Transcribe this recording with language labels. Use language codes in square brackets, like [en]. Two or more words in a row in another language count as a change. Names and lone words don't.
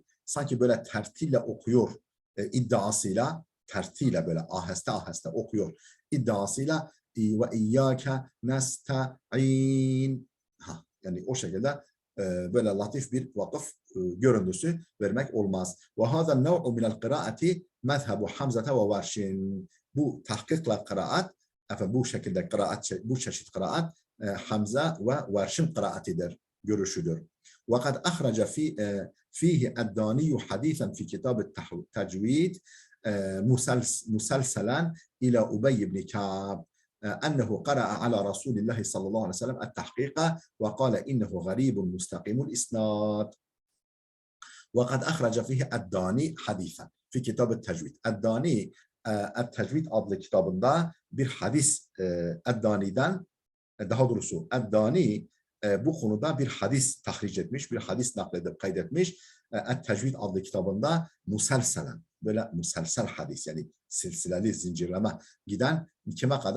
[tr] Sanki böyle tertille okuyor iddiasıyla tertiyle böyle aheste aheste okuyor iddiasıyla [ar] وإياك نستعين [tr] yani o şekilde böyle latif bir vakıf görüntüsü vermek olmaz. [ar] وهذا النوع من القراءة مذهب حمزة وورش. [tr] Bu tahkikle kıraat, bu şekilde kıraat, bu çeşit kıraat Hamza ve Varşin kıraatidir, görüşüdür. [ar] وقد أخرج فيه الداني حديثا في كتاب التجويد مسلسلا إلى أبي بن كعب أنه قرأ على رسول الله صلى الله عليه وسلم التحقيق وقال إنه غريب مستقيم الإسناد وقد أخرج فيه الداني حديثا في كتاب التجويد الداني التجويد [tr] adlı kitabında bir hadis Eddani'den daha doğrusu Eddani bu konuda bir hadis tahric etmiş, bir hadis nakledip kaydetmiş. Et-Tecvid adlı kitabında muselselen, böyle muselsel hadis yani silsileli zincirleme giden kime kadar?